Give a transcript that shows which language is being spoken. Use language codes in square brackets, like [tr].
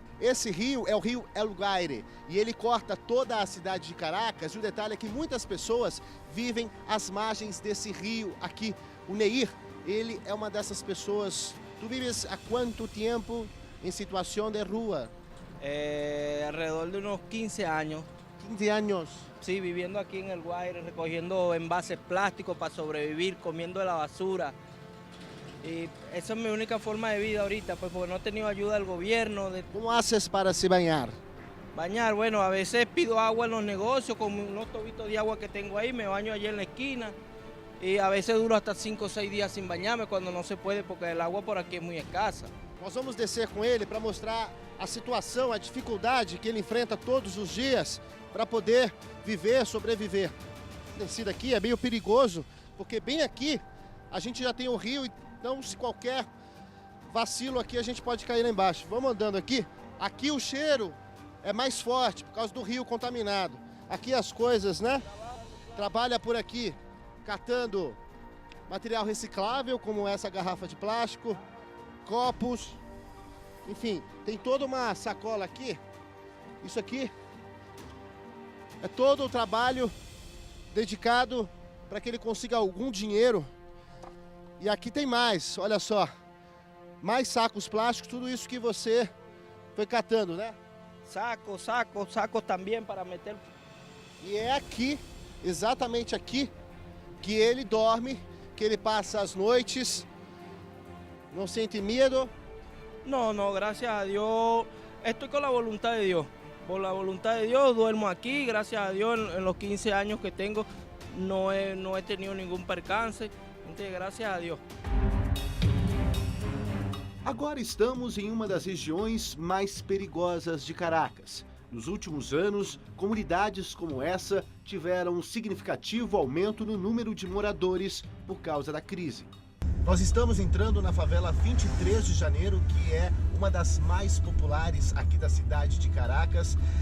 [pt] Esse rio é o rio El Guaire e ele corta toda a cidade de Caracas. E o detalhe é que muitas pessoas vivem às margens desse rio aqui. O Neir, ele é uma dessas pessoas. Tu vives há quanto tempo em situação de rua? [es] Alrededor de unos 15 años. 15 años. Sí, viviendo aquí en El Guaire, recogiendo envases plásticos para sobrevivir, comiendo de la basura. Y esa es mi única forma de vida ahorita, pues porque no he tenido ayuda del gobierno. ¿Cómo haces para se bañar? Bañar, bueno, a veces pido agua en los negocios con unos tubitos de agua que tengo ahí, me baño allí en la esquina. Y a veces duro hasta 5 o 6 días sin bañarme cuando no se puede porque el agua por aquí es muy escasa. [pt] Nós vamos descer com ele para mostrar a situação, a dificuldade que ele enfrenta todos os dias para poder viver, sobreviver. Descida aqui é meio perigoso, porque bem aqui a gente já tem o rio, então se qualquer vacilo aqui a gente pode cair lá embaixo. Vamos andando aqui. Aqui o cheiro é mais forte por causa do rio contaminado. Aqui as coisas, né? Trabalha por aqui catando material reciclável, como essa garrafa de plástico, copos, enfim, tem toda uma sacola aqui. Isso aqui é todo o trabalho dedicado para que ele consiga algum dinheiro. E aqui tem mais, olha só, mais sacos plásticos, tudo isso que você foi catando, né? Sacos também para meter. E é aqui, exatamente aqui, que ele dorme, que ele passa as noites. [es] ¿No siente miedo? No, gracias a Dios. Estoy con la voluntad de Dios. Por la voluntad de Dios duermo aquí. Gracias a Dios en los 15 años que tengo no he tenido ningún percance. Entonces, gracias a Dios. [pt] Agora estamos em uma das regiões mais perigosas de Caracas. Nos últimos anos, comunidades como essa tiveram um significativo aumento no número de moradores por causa da crise. Nós estamos entrando na favela 23 de janeiro, que é uma das mais populares aqui da cidade de Caracas.